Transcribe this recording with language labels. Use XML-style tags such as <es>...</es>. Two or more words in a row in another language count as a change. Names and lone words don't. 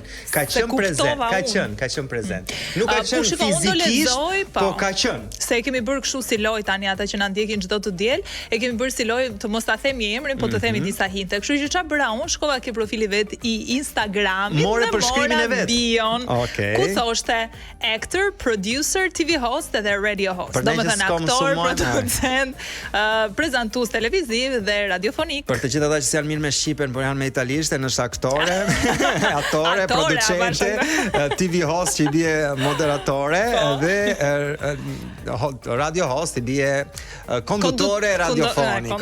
<sq>Ka qenë prezent, ka qenë prezent. Nuk ka qenë fizikisht, po ka qenë. Se e kemi bërë kështu si lojë tani ata që na ndjekin çdo të diel, e kemi bërë si lojë të mos ta themi emrin, po të themi disa hinte. Kështu që çfarë bëra unë, shkova ke profili vet i Instagramit, morë përshkrimin e vet. Bion, ku thoshte</sq> <en>actor, producer, TV host</en> <sq>dhe</sq> <en>radio host.</en> <sq>Domethënë aktor, producent, prezantues televiziv dhe radiofonik. Për të gjithë ata që janë mirë me shqipen, por janë me italisht, është aktore, aktore, producente,</sq> <en>TV host</en> <sq>që i bie moderatore dhe</sq> <en>radio host</en> <sq>i bie konduktore radiofonik.</sq>